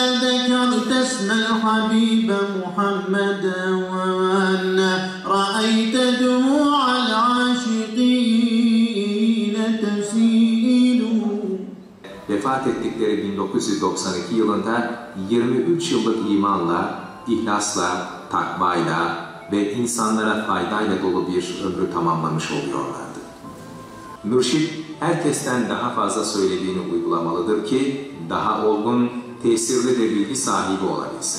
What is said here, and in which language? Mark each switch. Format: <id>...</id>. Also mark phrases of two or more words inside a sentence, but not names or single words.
<ar>ذكرت اسم الحبيب محمدا وأن رأيت دموع العاشقين تسيل.</ar> <tr>Vefat ettikleri 1992 yılında 23 yıllık imanla, ihlasla, takvayla ve insanlara faydayla dolu bir ömrü tamamlamış oluyorlardı. Mürşid, herkesten daha fazla söylediğini uygulamalıdır ki daha olgun, tesirli ve bilgi sahibi olabilsin.</tr>